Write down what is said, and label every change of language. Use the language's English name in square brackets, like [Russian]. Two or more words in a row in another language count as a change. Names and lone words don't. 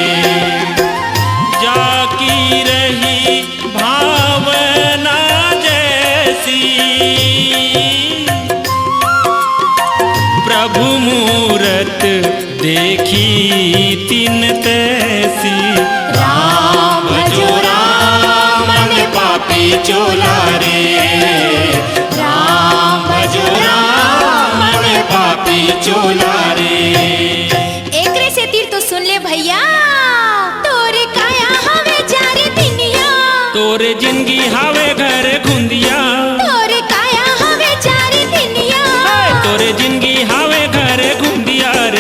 [Awadhi] जाकी रही भावना जैसी, प्रभु मूरत देखी तिन तैसी। [Chhattisgarhi] राम भजो राम मन पापी चोला रे, राम भजो राम मन पापी चोला रे। एकरे से तीर तो सुन ले भैया, तोरे काया हवे चार दिनिया, तोरे जिंदगी हावे घर गुंदिया, तोरे काया हवे चार दिनिया, तोरे जिंदगी हावे घर गुंदिया रे।